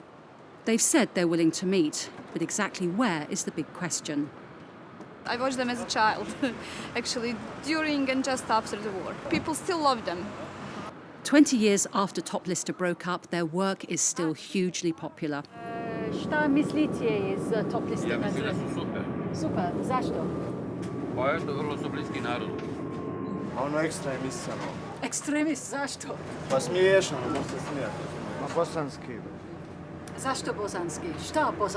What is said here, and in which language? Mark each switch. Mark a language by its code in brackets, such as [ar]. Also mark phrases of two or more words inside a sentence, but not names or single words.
[en] They've said they're willing to meet, but exactly where is the big question. I watched them as a child, actually, during and just after the war. People still love them. 20 years after Top Lista broke up, their work is still hugely popular. [bs] Šta mislite iz Top Lista? Ja mislim da su super. Super, zašto? Pa eto, vrlo su bliski narodu. Ono ekstremist. Ekstremist, zašto? Pa smiješano, možda se smijati. Na bosanski. Zašto bosanski? Šta bosanski?